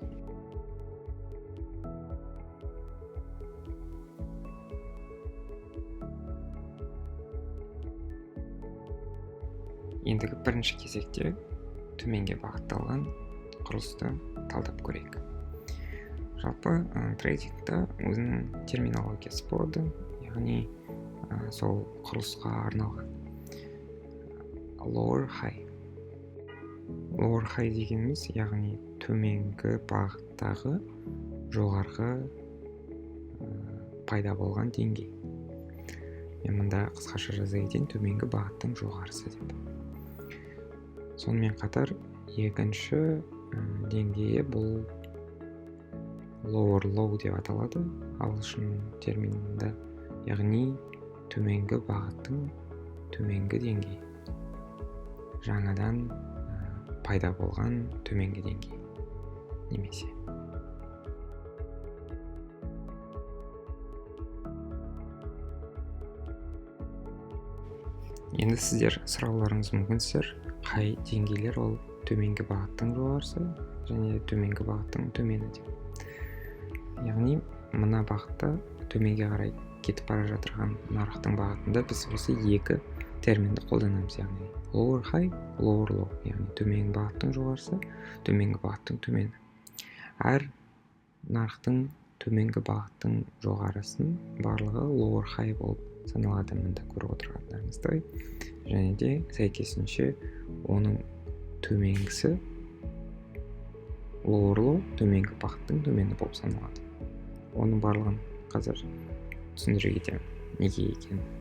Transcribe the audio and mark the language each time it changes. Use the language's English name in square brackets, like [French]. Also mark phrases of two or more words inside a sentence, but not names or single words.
[Kazakh] Ендігі бірінші кезекте төменге бағытталған құрылысты талдап көрейік. Жалпы трейдингта өзінің терминологиясы болады, яғни сол құрылысқа арналған [English] lower high. Lower high [Kazakh] дегеніміз, яғни төменгі бағыттағы жоғарғы пайда болған деңгей. Мен мұнда қысқаша жаза кетейін, төменгі бағыттың жоғарысы деп. Сонымен қатар екінші деңгейі бұл [English] lower low [Kazakh] деп аталады ағылшын терминінде, яғни төменгі бағыттың төменгі деңгей, жаңадан пайда болған төменгі деңгей немесе. Енді сіздер сұрауларыңыз мүмкінсіздер, қай деңгейлер ол төменгі бағыттың жоғарысы және төменгі бағыттың төмені деп. Яғни мына бағытта төменге қарай кетіп бара жатырған нарықтың бағытында біз осы екі терминді қолданамыз, яғни [English] lower high, lower low, [Kazakh] яғни төменгі бағыттың жоғарысы, төменгі бағыттың төмені. Әр нарықтың төменгі бағыттың жоғарысын барлығы [English] lower high [Kazakh] болып саналады, мында көріп отырғандарыңыздай, және де сәйкесінше оның төменгісі [English] lower low, [Kazakh] төменгі бағыттың төмені болып саналады. Оның барлығын қазір түсіндіре кетемін, неге екенін.